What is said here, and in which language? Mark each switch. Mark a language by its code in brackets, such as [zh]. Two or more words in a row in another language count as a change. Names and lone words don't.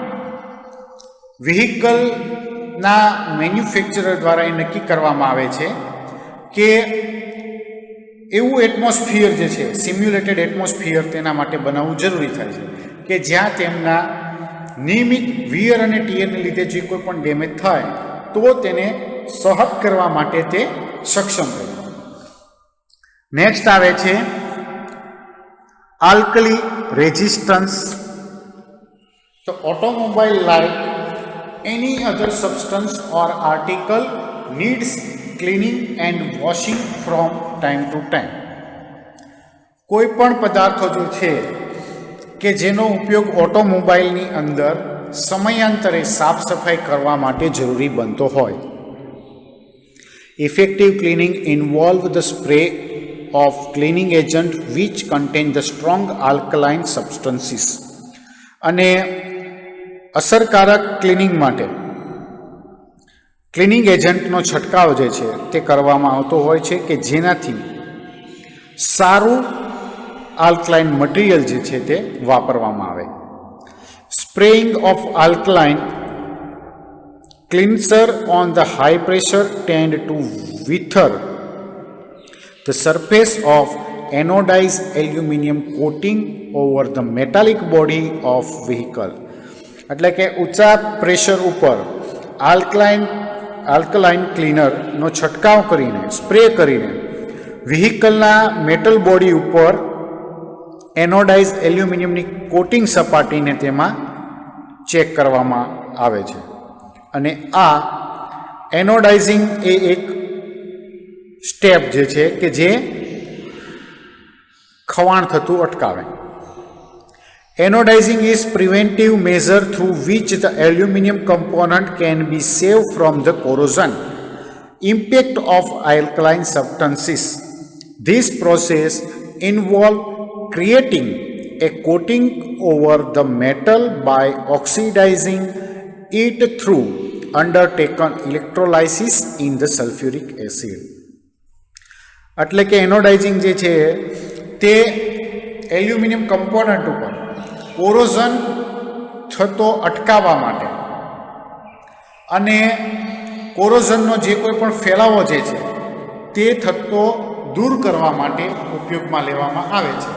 [gu] વ્હીકલના મેન્યુફેક્ચરર દ્વારા એ નક્કી કરવામાં આવે છે કે એવું એટમોસ્ફિયર જે છે [en] simulated atmosphere [gu] તેના માટે બનાવવું જરૂરી થાય છે કે જ્યાં તેમના નિયમિત વિયર અને ટીયરને લીધે જે કોઈ પણ ડેમેજ થાય તો તેને સહન કરવા માટે તે સક્ષમ રહે. નેક્સ્ટ આવે છે [en] alkali resistance. તો ઓટોમોબાઈલ લાઇક any other substance or article needs cleaning and washing from time to time. [gu] કોઈ પણ પદાર્થો જો છે કે જેનો ઉપયોગ ઓટોમોબાઈલની અંદર સમયાંતરે સાફ સફાઈ કરવા માટે જરૂરી બનતો હોય. [en] effective cleaning involve the spray of cleaning agent which contain the strong alkaline substances. [gu] અને અસરકારક ક્લિનિંગ માટે ક્લિનિંગ એજન્ટનો છંટકાવ જે છે તે કરવામાં આવતો હોય છે કે જેનાથી સારું [en] alkaline material [gu] જે છે તે વાપરવામાં આવે. [en] spraying of alkaline cleanser on the high pressure tend to wither the surface of anodized aluminum coating over the metallic body of vehicle. [gu] એટલે કે ઊંચા પ્રેશર ઉપર આલ્કલાઇન ક્લીનરનો છંટકાવ કરીને સ્પ્રે કરીને વ્હીકલના [en] metal body [gu] ઉપર એનોડાઇઝ એલ્યુમિનિયમની કોટિંગ સપાટીને તેમાં ચેક કરવામાં આવે છે. અને આ એનોડાઇઝિંગ એ એક સ્ટેપ જે છે કે જે ખવાણ થતું અટકાવે. [en] Anodizing is preventive measure through which the aluminum component can be saved from the corrosion impact of alkaline substances. This process involves creating a coating over the metal by oxidizing it through undertaken electrolysis in the sulfuric acid. [gu] એટલે કે એનોડાઇઝિંગ જે છે તે [en] aluminum component [gu] ઉપર કોરોઝન થતો અટકાવવા માટે અને કોરોઝનનો જે કોઈ પણ ફેલાવો જે છે તે થતો દૂર કરવા માટે ઉપયોગમાં લેવામાં આવે છે.